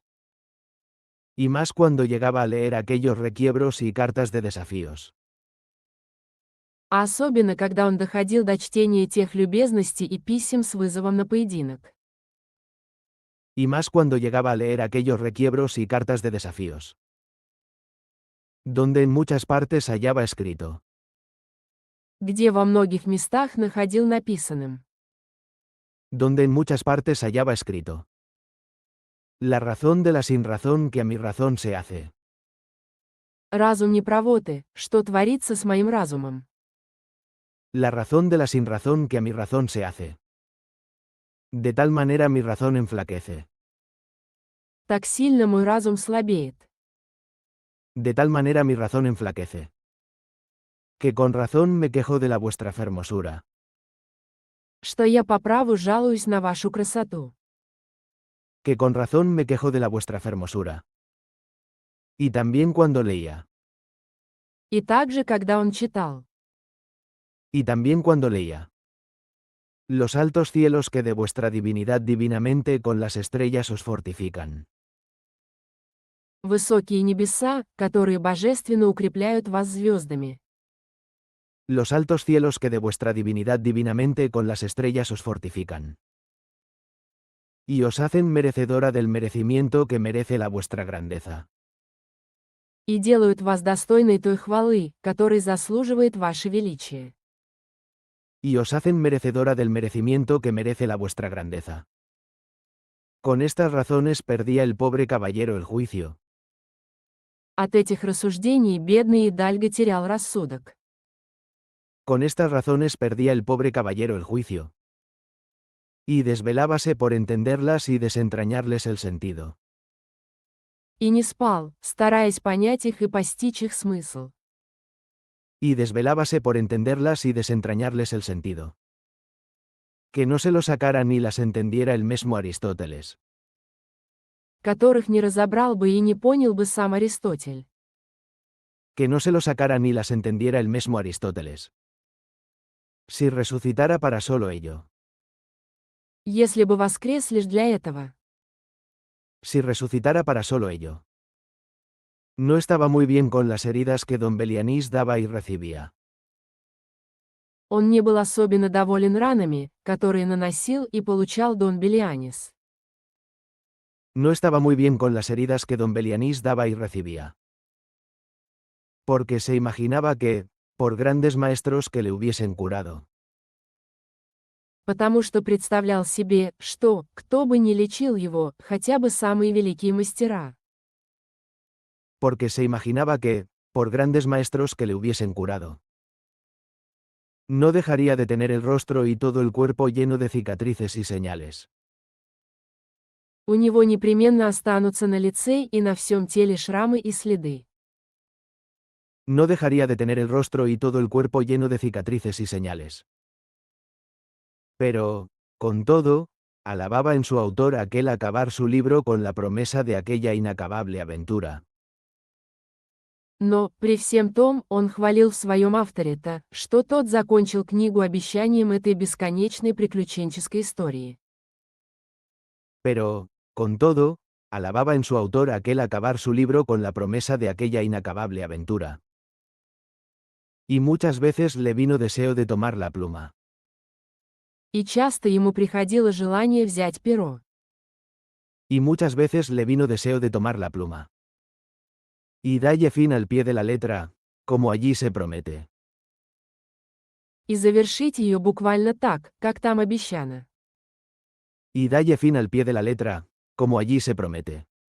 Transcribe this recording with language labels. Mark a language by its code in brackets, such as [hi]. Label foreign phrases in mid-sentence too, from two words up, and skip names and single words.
[es] Y más cuando llegaba a leer aquellos requiebros y cartas de desafíos. [ru] А особенно, когда он доходил до чтения тех любезностей и писем с вызовом на поединок. [es] Y más cuando llegaba a leer aquellos requiebros y cartas de desafíos. Donde en muchas partes hallaba escrito. [ru] Где во многих местах находил написанным. [es] Donde en muchas partes hallaba escrito. La razón de la sinrazón que a mi razón se hace. [ru] Разум неправоты, что творится с моим разумом. [es] La razón de la sinrazón que a mi razón se hace. De tal manera mi razón enflaquece. [ru] Так сильно мой разум слабеет. [es] De tal manera mi razón enflaquece. Que con razón me quejo de la vuestra fermosura. [ru] Что я по праву жалуюсь на вашу красоту. [es] Que con razón me quejo de la vuestra fermosura. Y también cuando leía. [ru] И также, когда он читал. [es] Y también cuando leía. Los altos cielos que de vuestra divinidad divinamente con las estrellas os fortifican. [ru] Высокие небеса, которые божественно укрепляют вас звездами. [es] Los altos cielos que de vuestra divinidad divinamente con las estrellas os fortifican. Y os hacen merecedora del merecimiento que merece la vuestra grandeza. [ru] и делают вас достойной той хвалы, которой заслуживает ваше величие. [es] Y os hacen merecedora del merecimiento que merece la vuestra grandeza. Con estas razones perdía el pobre caballero el juicio. [ru] От этих рассуждений бедный Идальго терял рассудок. [es] Con estas razones perdía el pobre caballero el juicio. Y desvelábase por entenderlas y desentrañarles el sentido. [ru] И не спал, стараясь понять их и постичь их смысл. [es] Y desvelábase por entenderlas y desentrañarles el sentido. Que no se lo sacara ni las entendiera el mismo Aristóteles. [ru] Которых не разобрал бы и не понял бы сам Аристотель. [es] Que no se lo sacara ni las entendiera el mismo Aristóteles. Si resucitara para solo ello. [ru] Если бы воскрес лишь для этого. [es] Si resucitara para solo ello. No estaba muy bien con las heridas que don Belianís daba y recibía. [ru] Он не был особенно доволен ранами, которые наносил и получал Дон Белианис. [es] No estaba muy bien con las heridas que don Belianís daba y recibía. Porque se imaginaba que, por grandes maestros que le hubiesen curado. [ru] Потому что представлял себе, что, кто бы ни лечил его, хотя бы самые великие мастера. [es] Porque se imaginaba que, por grandes maestros que le hubiesen curado. No dejaría de tener el rostro y todo el cuerpo lleno de cicatrices y señales. [ru] У него непременно останутся на лице и на всем теле шрамы и следы. [es] No dejaría de tener el rostro y todo el cuerpo lleno de cicatrices y señales. Pero, con todo, alababa en su autor aquel acabar su libro con la promesa de aquella inacabable aventura. [ru] Но, при всем том, он хвалил в своем авторе-то, что тот закончил книгу обещанием этой бесконечной приключенческой истории. [es] Pero, con todo, alababa en su autor aquel acabar su libro con la promesa de aquella inacabable aventura. Y muchas veces le vino deseo de tomar la pluma. [ru] И часто ему приходило желание взять перо. [es] Y muchas veces le vino deseo de tomar la pluma. Y dalle fin al pie de la letra, como allí se promete. [ru] И завершить ее буквально так, как там обещано. [es] Y dalle fin al pie de la letra, como allí se promete.